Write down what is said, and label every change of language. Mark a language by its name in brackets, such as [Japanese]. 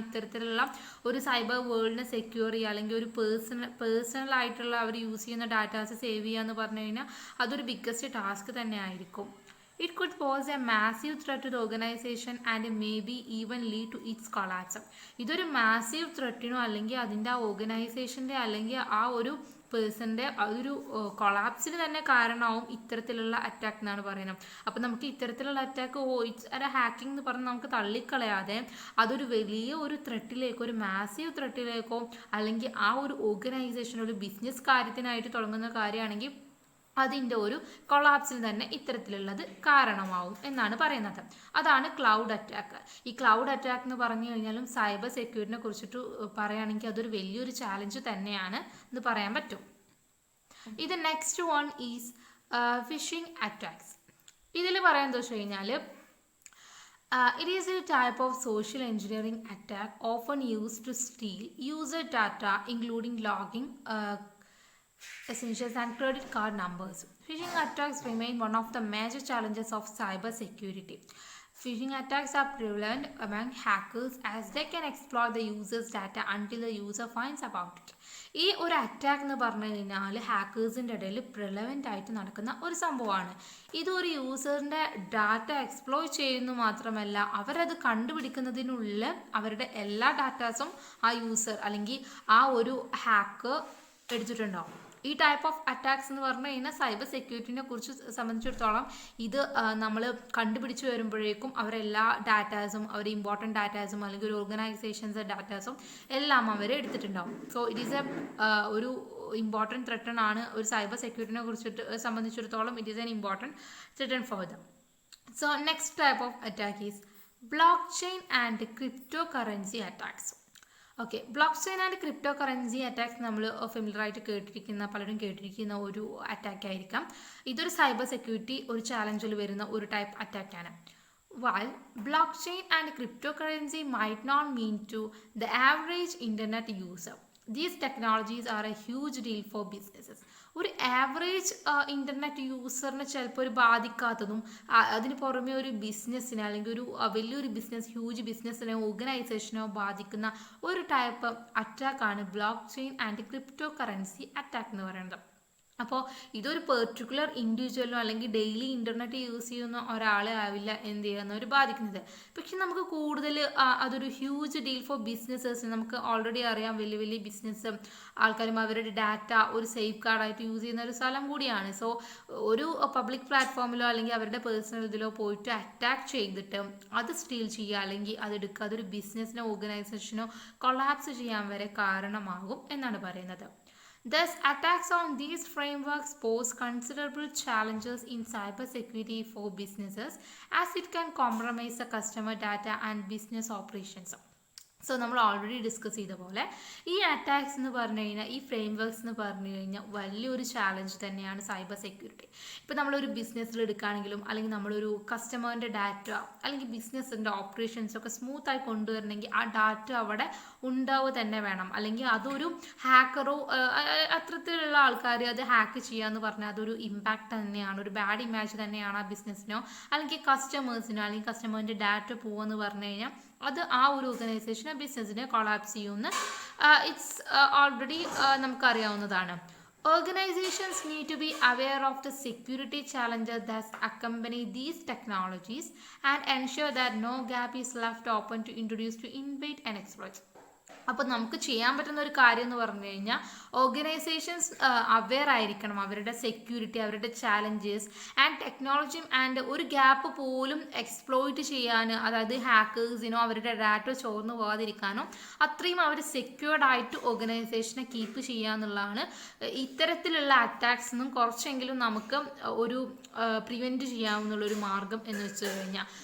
[Malayalam] ഇത്തരത്തിലുള്ള ഒരു cyber വേൾഡിനെ secure ചെയ്യുക, അല്ലെങ്കിൽ ഒരു പേഴ്സണൽ ആയിട്ടുള്ള അവർ യൂസ് ചെയ്യുന്ന ഡാറ്റാസ് സേവ് ചെയ്യുക എന്ന് പറഞ്ഞു കഴിഞ്ഞാൽ അതൊരു ബിഗ്ഗസ്റ്റ് ടാസ്ക് തന്നെ ആയിരിക്കും. [English] It could pose a massive threat to the organization and maybe even lead to its collapse. [Malayalam] ഇതൊരു മാസീവ് ത്രെറ്റിനോ അല്ലെങ്കിൽ അതിൻ്റെ ആ ഓർഗനൈസേഷൻ്റെ അല്ലെങ്കിൽ ആ ഒരു പേഴ്സൻ്റെ അതൊരു കൊളാപ്സിന് തന്നെ കാരണമാവും ഇത്തരത്തിലുള്ള അറ്റാക്ക് എന്നാണ് പറയുന്നത്. അപ്പോൾ നമുക്ക് ഇത്തരത്തിലുള്ള അറ്റാക്ക് ഇറ്റ്സ് ഒരു ഹാക്കിംഗ് എന്ന് പറഞ്ഞ് നമുക്ക് തള്ളിക്കളയാതെ അതൊരു വലിയ ഒരു ത്രെട്ടിലേക്കോ, ഒരു മാസീവ് ത്രെട്ടിലേക്കോ, അല്ലെങ്കിൽ ആ ഒരു ഓർഗനൈസേഷൻ ഒരു ബിസിനസ് കാര്യത്തിനായിട്ട് തുടങ്ങുന്ന കാര്യമാണെങ്കിൽ അതിൻ്റെ ഒരു കൊളാപ്സിൽ തന്നെ ഇത്തരത്തിലുള്ളത് കാരണമാവും എന്നാണ് പറയുന്നത്. അതാണ് ക്ലൗഡ് അറ്റാക്ക്. ഈ ക്ലൗഡ് അറ്റാക്ക് എന്ന് പറഞ്ഞു കഴിഞ്ഞാലും സൈബർ സെക്യൂരിറ്റിനെ കുറിച്ചിട്ട് പറയുകയാണെങ്കിൽ അതൊരു വലിയൊരു ചാലഞ്ച് തന്നെയാണ് എന്ന് പറയാൻ പറ്റും. ഇത് [English] Next one is phishing attacks. [Malayalam] ഇതിൽ പറയാൻ എന്താ വെച്ച് കഴിഞ്ഞാൽ [English] It is a type of social engineering attack often used to steal user data, including logging, essentials, and credit card numbers. Phishing attacks remain one of the major challenges of cybersecurity. Phishing attacks are prevalent among hackers as they can exploit the user's data until the user finds about it. [Malayalam] ഈ ഒരു attack എന്ന് പറഞ്ഞു കഴിഞ്ഞാൽ ഹാക്കേഴ്സിൻ്റെ ഇടയിൽ പ്രിലവൻ്റ് ആയിട്ട് നടക്കുന്ന ഒരു സംഭവമാണ്. ഇതൊരു യൂസറിൻ്റെ ഡാറ്റ എക്സ്പ്ലോയ് ചെയ്യുന്നു മാത്രമല്ല, അവരത് കണ്ടുപിടിക്കുന്നതിനുള്ളിൽ അവരുടെ എല്ലാ ഡാറ്റാസും ആ യൂസർ അല്ലെങ്കിൽ ആ ഒരു ഹാക്ക് എടുത്തിട്ടുണ്ടാവും. ഈ ടൈപ്പ് ഓഫ് അറ്റാക്സ് എന്ന് പറഞ്ഞു കഴിഞ്ഞാൽ സൈബർ സെക്യൂരിറ്റിനെ കുറിച്ച് സംബന്ധിച്ചിടത്തോളം ഇത് നമ്മൾ കണ്ടുപിടിച്ച് വരുമ്പോഴേക്കും അവരെല്ലാ ഡാറ്റാസും അവർ ഇമ്പോർട്ടൻറ്റ് ഡാറ്റാസും അല്ലെങ്കിൽ ഒരു ഓർഗനൈസേഷൻസ് ഡാറ്റാസും എല്ലാം അവർ എടുത്തിട്ടുണ്ടാവും. [English] so it is [Malayalam] ഒരു ഇമ്പോർട്ടൻറ്റ് ത്രെട്ടൺ ആണ് ഒരു സൈബർ സെക്യൂരിറ്റിനെ കുറിച്ചിട്ട് സംബന്ധിച്ചിടത്തോളം. [English] It is an important threaten for them. So next type of attack is blockchain and cryptocurrency attacks. [Malayalam] Okay, block chain and crypto currency attacks നമ്മൾ ഫെമിലറായിട്ട് പലരും കേട്ടിരിക്കുന്ന ഒരു attack ആയിരിക്കാം. ഇതൊരു സൈബർ സെക്യൂരിറ്റി ഒരു ചാലഞ്ചിൽ വരുന്ന ഒരു type അറ്റാക്കാണ്. [English] While blockchain and cryptocurrency might not mean to the average internet user, these technologies are a huge deal for businesses. [Malayalam] ഒരു average internet യൂസറിനെ ചിലപ്പോൾ ഒരു ബാധിക്കാത്തതും അതിന് പുറമെ ഒരു ബിസിനസ്സിനെ അല്ലെങ്കിൽ ഒരു വലിയൊരു ബിസിനസ് ഹ്യൂജ് ബിസിനസ്സിനെ ഓർഗനൈസേഷനോ ബാധിക്കുന്ന ഒരു type അറ്റാക്കാണ് block chain and crypto currency attack എന്ന് പറയുന്നത്. അപ്പോൾ ഇതൊരു പെർട്ടിക്കുലർ ഇൻഡിവിജ്വലോ അല്ലെങ്കിൽ ഡെയിലി ഇൻ്റർനെറ്റ് യൂസ് ചെയ്യുന്ന ഒരാളെ ആവില്ല എന്ത് ചെയ്യുന്നവർ ബാധിക്കുന്നത്. പക്ഷെ നമുക്ക് കൂടുതൽ അതൊരു [English] Huge deal for businesses. [Malayalam] നമുക്ക് ഓൾറെഡി അറിയാം വലിയ വലിയ ബിസിനസ് ആൾക്കാരും അവരുടെ ഡാറ്റ ഒരു സേഫ് ഗാർഡായിട്ട് യൂസ് ചെയ്യുന്ന ഒരു സ്ഥലം കൂടിയാണ്. സോ ഒരു പബ്ലിക് പ്ലാറ്റ്ഫോമിലോ അല്ലെങ്കിൽ അവരുടെ പേഴ്സണൽ ഇതിലോ പോയിട്ട് അറ്റാക്ക് ചെയ്തിട്ട് അത് സ്റ്റീൽ ചെയ്യുക അല്ലെങ്കിൽ അതെടുക്കുക, അതൊരു ബിസിനസ്സിനോ ഓർഗനൈസേഷനോ കൊളാപ്സ് ചെയ്യാൻ വരെ കാരണമാകും എന്നാണ് പറയുന്നത്. [English] Thus, attacks on these frameworks pose considerable challenges in cybersecurity for businesses as it can compromise the customer data and business operations. [Malayalam] So നമ്മൾ ഓൾറെഡി ഡിസ്കസ് ചെയ്ത പോലെ ഈ അറ്റാക്സ് എന്ന് പറഞ്ഞു കഴിഞ്ഞാൽ ഈ ഫ്രെയിംവർക്സ് എന്ന് പറഞ്ഞു കഴിഞ്ഞാൽ വലിയൊരു ചാലഞ്ച് തന്നെയാണ് സൈബർ സെക്യൂരിറ്റി. ഇപ്പോൾ നമ്മളൊരു ബിസിനസ്സിൽ എടുക്കുകയാണെങ്കിലും അല്ലെങ്കിൽ നമ്മളൊരു കസ്റ്റമറിൻ്റെ ഡാറ്റ അല്ലെങ്കിൽ ബിസിനസ്സിൻ്റെ ഓപ്പറേഷൻസൊക്കെ സ്മൂത്തായി കൊണ്ടുവരണമെങ്കിൽ ആ ഡാറ്റ അവിടെ ഉണ്ടാവുക തന്നെ വേണം. അല്ലെങ്കിൽ അതൊരു ഹാക്കറോ അത്തരത്തിലുള്ള ആൾക്കാർ അത് ഹാക്ക് ചെയ്യുക എന്ന് പറഞ്ഞാൽ അതൊരു ഇമ്പാക്റ്റ് തന്നെയാണ്, ഒരു ബാഡ് ഇമേജ് തന്നെയാണ് ആ ബിസിനസ്സിനോ അല്ലെങ്കിൽ കസ്റ്റമേഴ്സിനോ അല്ലെങ്കിൽ കസ്റ്റമറിൻ്റെ ഡാറ്റ പോകുമെന്ന് പറഞ്ഞു കഴിഞ്ഞാൽ അത് ആ ഒരു ഓർഗനൈസേഷനെ ബിസിനസ്സിനെ കൊളാപ്സ് ചെയ്യുമെന്ന് ഇറ്റ്സ് ഓൾറെഡി നമുക്കറിയാവുന്നതാണ്. [English] Organizations need to be aware of the security challenges that accompany these technologies and ensure that no gap is left open to introduce to invade and exploit. [Malayalam] അപ്പോൾ നമുക്ക് ചെയ്യാൻ പറ്റുന്ന ഒരു കാര്യം എന്ന് പറഞ്ഞു കഴിഞ്ഞാൽ ഓർഗനൈസേഷൻസ് അവെയർ ആയിരിക്കണം അവരുടെ സെക്യൂരിറ്റി, അവരുടെ ചാലഞ്ചസ് ആൻഡ് ടെക്നോളജിയും ആൻഡ് ഒരു ഗ്യാപ്പ് പോലും എക്സ്പ്ലോയിറ്റ് ചെയ്യാൻ, അതായത് ഹാക്കേഴ്സിനോ അവരുടെ ഡാറ്റ ചോർന്നു പോകാതിരിക്കാനോ അത്രയും അവർ സെക്യൂർഡ് ആയിട്ട് ഓർഗനൈസേഷനെ കീപ്പ് ചെയ്യുക എന്നുള്ളതാണ് ഇത്തരത്തിലുള്ള അറ്റാക്സ് നിന്നും കുറച്ചെങ്കിലും നമുക്ക് ഒരു പ്രിവെൻറ്റ് ചെയ്യാവുന്നുള്ളൊരു മാർഗം എന്ന് വെച്ച് കഴിഞ്ഞാൽ.